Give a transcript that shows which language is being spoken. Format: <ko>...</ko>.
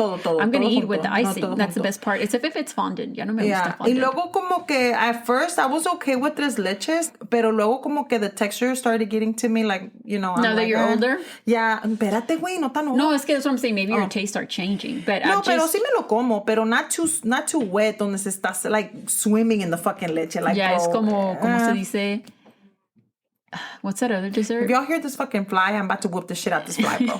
<en>I'm going to eat with the icing. That's the best part. Except if it's fondant.</en> <es>Ya no me gusta</es> <en>fondant.</en> <es>Y luego como que</es> <en>at first I was okay with tres leches,</en> <es>pero luego como que</es> <en>the texture started getting to me like, you know. Now that you're older?</en> <es>Yeah. Espérate, güey, no tan old. No, es que</es> <en>that's what I'm saying. Maybe your tastes are changing. But</en> <es>no, pero sí me lo como, pero</es> <en>not too wet</en> <es>donde se está</es> <en>like swimming in the fucking</en> <es>leche.</es> <en>Like,</en> <es>yeah, es como se dice.</es> <en>What's that other dessert? If y'all hear this fucking fly, I'm about to whoop the shit out this fly, bro.</en>